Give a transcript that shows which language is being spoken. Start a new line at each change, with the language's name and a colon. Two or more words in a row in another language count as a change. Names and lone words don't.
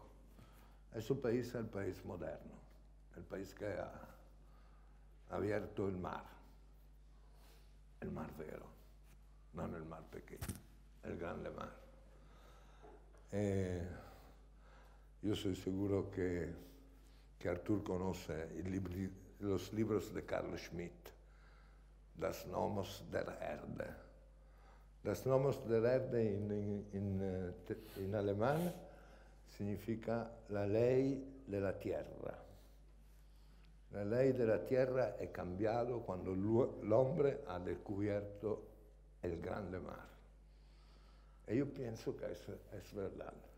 Spanish: Ese país es el país moderno, el país que ha abierto el mar vero, no el mar pequeño, el grande mar. Yo soy seguro que Artur conoce los libros de Carl Schmitt, Das Nomos der Erde. Das Nomos der Erde en alemán significa la ley de la tierra. La ley de la tierra è cambiado cuando el hombre ha descubierto el grande mar. Y yo pienso que eso es verdad.